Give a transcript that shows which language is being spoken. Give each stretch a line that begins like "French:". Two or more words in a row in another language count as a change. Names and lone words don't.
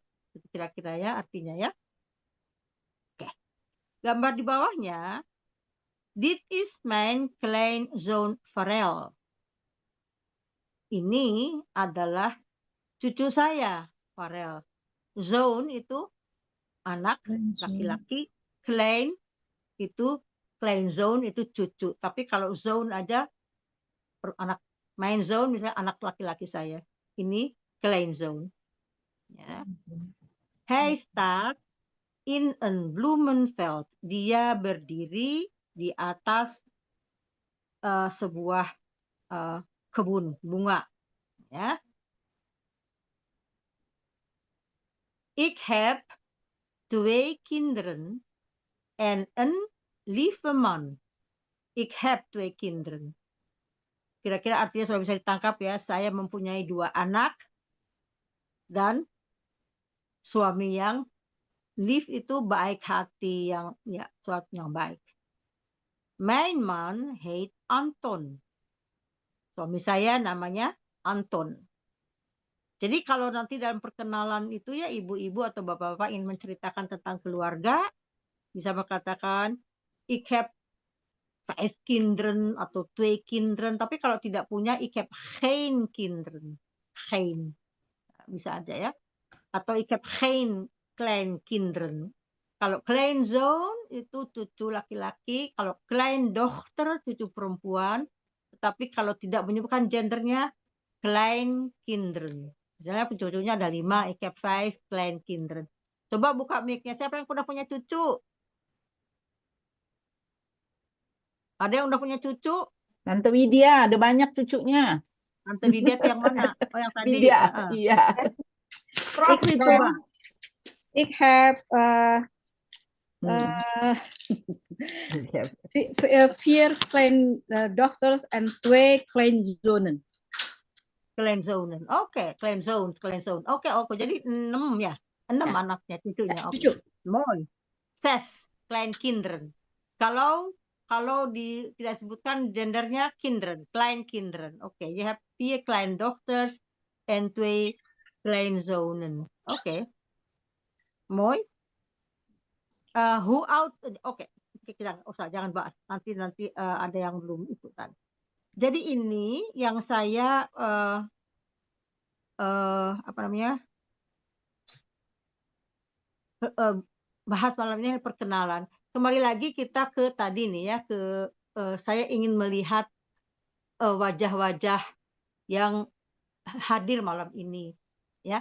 Indonesian: Kira-kira ya artinya ya. Oke. Gambar di bawahnya,
Dutch: dit is mijn kleinzoon Farel.
Indonesian: Ini adalah cucu saya, Farel. Zoon itu anak laki-laki, klein itu kleinzoon itu cucu. Tapi kalau zoon aja anak
Dutch: mijn zoon
Indonesian: misalnya anak laki-laki saya. Ini kleinzoon. Ya.
Dutch: Hij staat in een bloemenveld.
Indonesian: Dia berdiri di atas sebuah kebun bunga. Ya.
Dutch: Ik heb 2 kinderen en een lieve man. Ik heb 2 kinderen.
Indonesian: Kira-kira artinya sudah bisa ditangkap ya. Saya mempunyai 2 anak dan suami yang lief itu baik hati, yang ya suatu yang baik.
Dutch: Mijn man heet Anton.
Indonesian: Suami saya namanya Anton. Jadi kalau nanti dalam perkenalan itu ya ibu-ibu atau bapak-bapak ingin menceritakan tentang keluarga, bisa mengatakan
Dutch: ik heb 5 kinderen
Indonesian: atau
Dutch: 2 kinderen.
Indonesian: Tapi kalau tidak punya
Dutch: ik heb geen kinderen.
Indonesian: Geen. Bisa aja ya.
Dutch: Atau ik heb geen kleinkinderen.
Indonesian: Kalau kleinzoon itu cucu laki-laki, kalau kleindochter cucu perempuan. Tetapi kalau tidak menyebutkan gendernya kleinkinderen. Misalnya cucunya ada 5,
Dutch: ik heb 5 kleinkinderen.
Indonesian: Coba buka mic-nya. Siapa yang udah punya cucu? Ada yang udah punya cucu? Tante Widya, ada banyak cucunya. Tante Lydia itu yang mana? Oh, yang tadi. Lydia, iya. Prof Ik itu.
Dutch: heb, ik heb vier kleindochters en 2 kleinzonen. Kleinzonen.
Indonesian: Oke, kleinzoon. Oke. Jadi 6 ya. 6 Ya. anaknya cucunya. Oke. Cucu.
Dutch: Mooi. 6 kleinkinderen.
Indonesian: Kalau tidak disebutkan gendernya kinderen, kleinkinderen.
Dutch: Oke, je hebt 4 kleindochters en 2 kleinzonen. Oke. Mooi. Hoe oud? Oke.
Indonesian: Jangan bahas. Nanti ada yang belum itu kan. Jadi ini yang saya bahas malam ini perkenalan. Kembali lagi kita ke tadi nih ya, saya ingin melihat wajah-wajah yang hadir malam ini ya.